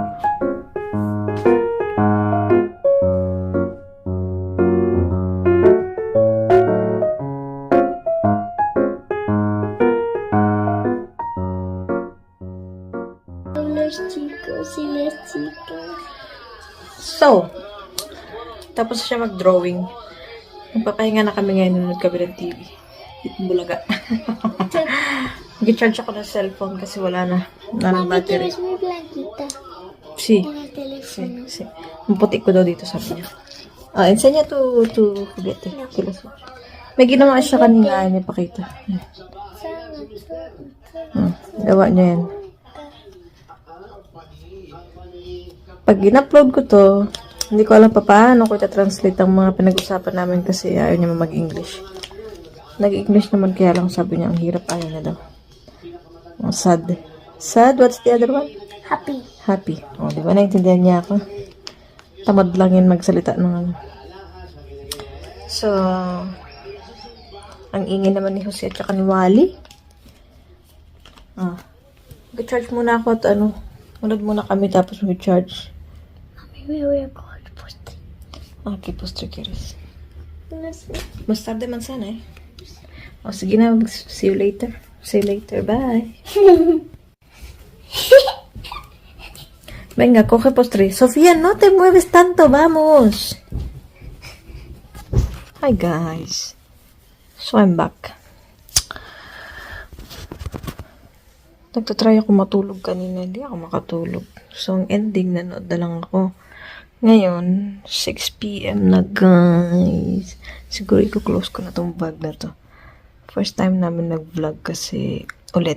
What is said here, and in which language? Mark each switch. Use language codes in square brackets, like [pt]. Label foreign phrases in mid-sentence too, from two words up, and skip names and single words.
[es] Los chicos y las chicas. [tl] So, tapos siya mag-drawing. Magpapahinga na kami ngayon, nanonood kami ng TV. Bulaga. Nag-charge ako ng cellphone kasi wala na. Wala ng [es] Mami, te [tl] battery. [es] ves muy blanquita Si. en el teléfono. Si. [tl] Ang putik ko daw dito, sabi niya. [es] Enseña to Juguete. [tl] May ginawa siya kanina, niya pakita. Gawa niya yan. Pag in-upload ko to, hindi ko alam pa paano ko ita-translate ang mga pinag-usapan namin kasi ayaw niya mag-English. Nag-English naman kaya lang sabi niya, ang hirap, ayaw niya daw. [en] Sad. Sad? What's the other one? Happy. Happy. [tl] O, di ba? Naintindihan niya ako. Tamad lang yan magsalita ng ano. So, ang ingay naman ni Jose at saka ni Wally. Mag-charge muna ako at unod muna kami tapos mag-charge. [en] Maybe we're going to post it. [es] Okay, postre quieres. Más tarde manzana, O, [tl] sige na. [en] See you later. See you later. Bye. [es] Venga, coge postre. Sofía, no te mueves tanto. Vamos. [en] Hi, guys. So, I'm back. [tl] Nagtatry ako matulog kanina. Hindi ako makatulog. So, ang ending, nanood na lang ako. Ngayon, 6 p.m. na, guys. Siguro i-close ko na tong vlog na to. [en] First time [tl] namin nag-vlog kasi ulit.